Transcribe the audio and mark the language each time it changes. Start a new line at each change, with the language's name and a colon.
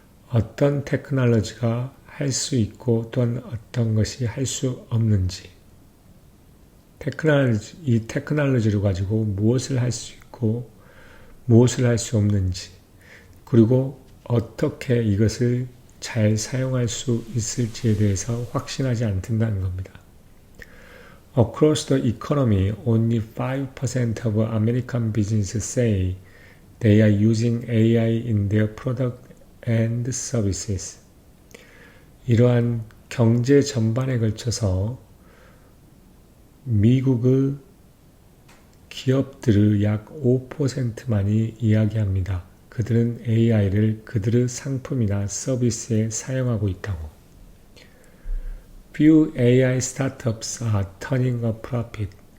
Korean: 어떤 테크놀로지가 할 수 있고 또한 어떤 것이 할 수 없는지, 이 테크놀로지를 가지고 무엇을 할 수 있고 무엇을 할 수 없는지, 그리고 어떻게 이것을 잘 사용할 수 있을지에 대해서 확신하지 않는다는 겁니다.
English: Across the economy, only 5% of American businesses say they are using AI in their product and services.
Korean: 이러한 경제 전반에 걸쳐서 미국의 기업들의 약 5%만이 이야기합니다. 그들은 AI를 그들의 상품이나 서비스에 사용하고 있다고.
English: Few AI startups are turning a profit.